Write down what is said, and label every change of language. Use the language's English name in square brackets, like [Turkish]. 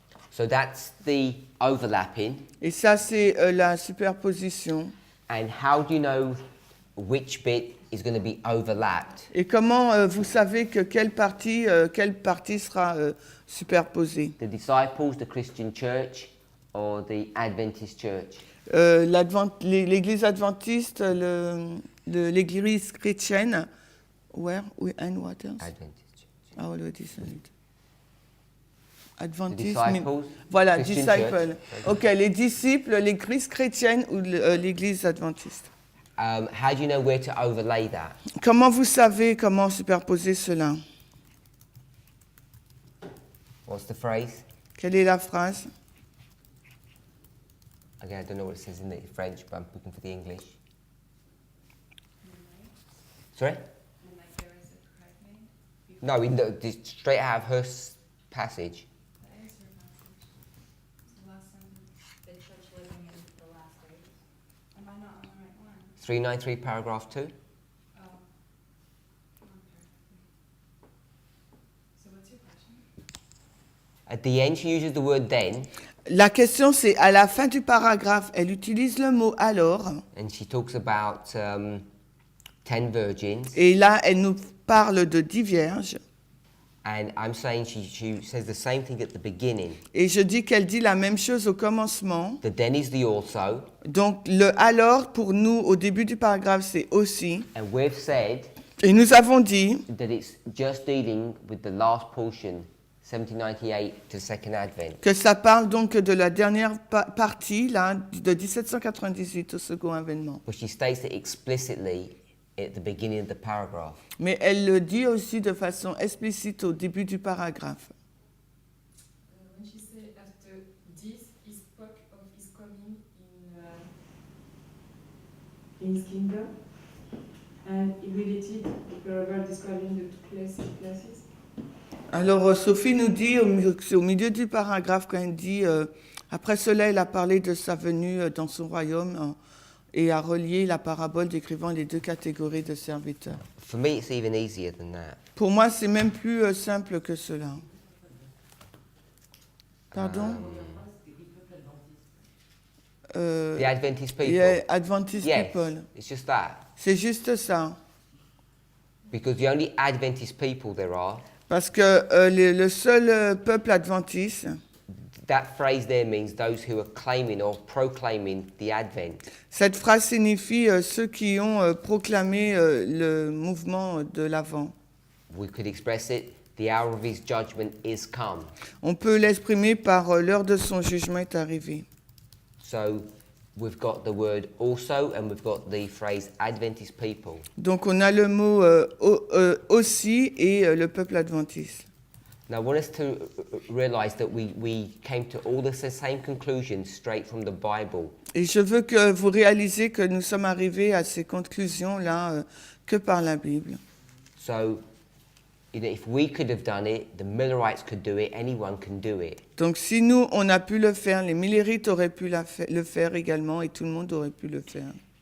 [English] So that's the overlapping. [French] Et ça, c'est la superposition. [English] And how do you know which bit is going to be overlapped? [French] Et comment vous savez que quelle partie sera superposée? [English] The disciples, the Christian church, or the Adventist church? [French] L'église adventiste, l'église chrétienne. [English] Where? And what else? Adventist church. I already said it. The [French] Adventiste. [English] disciples, [French] Voilà, [English] Christian [French] disciples. [English] church. [French] Ok, les disciples, l'église chrétienne ou l'église adventiste. [English] How do you know where to overlay that? [French] Comment vous savez comment superposer cela? [English] What's the phrase? [French] Quelle est la phrase? [English] Again, I don't know what it says in the French, but I'm looking for the English. Sorry? No, we know, just straight out of her passage. That is her passage. It's the last sentence. The church living in the last days. Am I not on the right one? 393, paragraph 2. Oh. Okay. So what's your question? At the end, she uses the word then, [French] La question, c'est à la fin du paragraphe, elle utilise le mot alors, [English] and she talks about 10 virgins. [French] et là, elle nous parle de 10 vierges. [English] And I'm saying she says the same thing at the beginning. [French] Et je dis qu'elle dit la même chose au commencement. [English] The then is the also. [French] Donc, le alors, pour nous, au début du paragraphe, c'est aussi. [English] And we've said [French] Et nous avons dit [English] that it's just dealing with the last portion, 1798 to Second Advent. [French] que ça parle donc de la dernière partie, là, de 1798 au second avènement. [English] But she states it explicitly at the beginning of the paragraph. [French] Mais elle le dit aussi de façon explicite au début du paragraphe. [English] When she said after this, he spoke of his coming in his kingdom, and he related the parable describing the two places. [French] Alors, Sophie nous dit, c'est au milieu du paragraphe, quand elle dit, après cela, elle a parlé de sa venue dans son royaume et a relié la parabole décrivant les deux catégories de serviteurs. [English] For me, it's even easier than that. [French] Pour moi, c'est même plus simple que cela. Pardon? [English] The Adventist people. Yeah, Adventist Yes, people. it's just that. [French] C'est juste ça. [English] Because the only Adventist people there are, [French] Parce que le seul peuple adventiste, [English] that phrase there means those who are claiming or proclaiming the Advent. [French] cette phrase signifie ceux qui ont proclamé le mouvement de l'Avent. [English] We could express it, the hour of his judgment is come. [French] On peut l'exprimer par l'heure de son jugement est arrivée. [English] So we've got the word also and we've got the phrase Adventist people. [French] Donc on a le mot aussi et le peuple adventiste. [English] Now I want us to realize that we came to all the same conclusions straight from the Bible. [French] Et je veux que vous réalisiez que nous sommes arrivés à ces conclusions-là que par la Bible. [English] So, if we could have done it, the Millerites could do it, anyone can do it. [French] Donc si nous, on a pu le faire, les Millerites auraient pu le faire également et tout le monde aurait pu le faire.